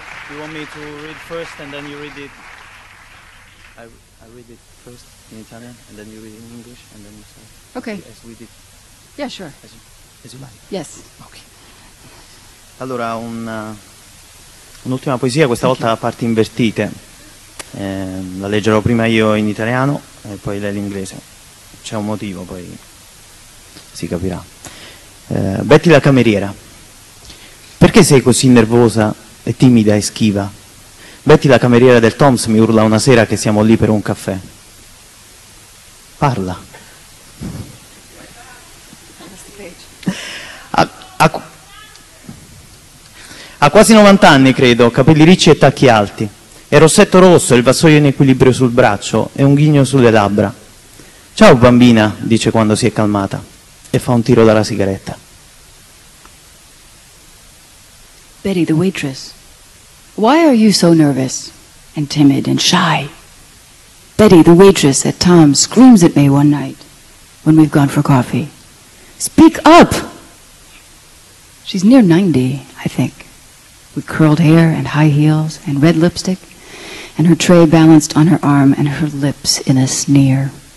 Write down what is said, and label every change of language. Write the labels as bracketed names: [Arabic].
[English] You want me to read first and then you read it? I read it first in Italian and then you read it in English and then you say Okay. as we did, Yeah, sure. as you like. Yes. Ok. [Italian] Allora, un'ultima poesia, questa volta a parti invertite. La leggerò prima io in italiano e poi lei in inglese. C'è un motivo, poi si capirà. Betty la cameriera. Perché sei così nervosa e timida e schiva? Betty la cameriera del Tom's mi urla una sera che siamo lì per un caffè. Parla. Ha quasi 90 anni, credo, capelli ricci e tacchi alti. E rossetto rosso, il vassoio in equilibrio sul braccio e un ghigno sulle labbra. Ciao bambina, dice quando si è calmata e fa un tiro dalla sigaretta. [English] Betty, the waitress. Why are you so nervous and timid and shy? Betty, the waitress at Tom's, screams at me one night when we've gone for coffee. Speak up! She's near 90, I think, with curled hair and high heels and red lipstick, and her tray balanced on her arm and her lips in a sneer.